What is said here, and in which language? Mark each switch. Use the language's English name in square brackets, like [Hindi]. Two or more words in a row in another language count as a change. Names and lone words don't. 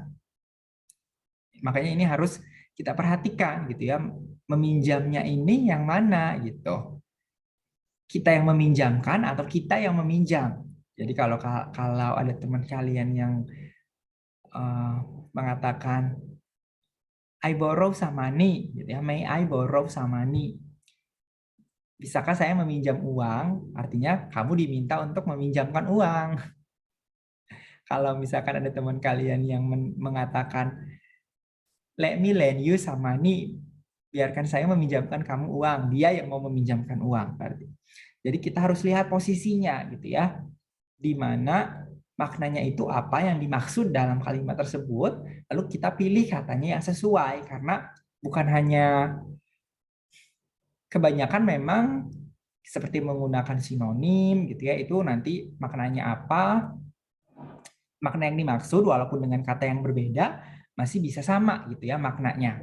[Indonesian] Makanya ini harus kita perhatikan gitu ya. Meminjamnya ini yang mana gitu. Kita yang meminjamkan atau kita yang meminjam. Jadi kalau ada teman kalian yang mengatakan [English] I borrow some money [Indonesian] gitu ya. [English] May I borrow some money? [Indonesian] Bisakah saya meminjam uang? Artinya kamu diminta untuk meminjamkan uang. Kalau misalkan ada teman kalian yang mengatakan [English] let me lend you some money, [Indonesian] biarkan saya meminjamkan kamu uang. Dia yang mau meminjamkan uang berarti. Jadi kita harus lihat posisinya gitu ya. Di mana maknanya itu apa yang dimaksud dalam kalimat tersebut, lalu kita pilih katanya yang sesuai karena bukan hanya kebanyakan memang seperti menggunakan sinonim gitu ya, itu nanti maknanya apa, makna yang dimaksud walaupun dengan kata yang berbeda masih bisa sama gitu ya maknanya.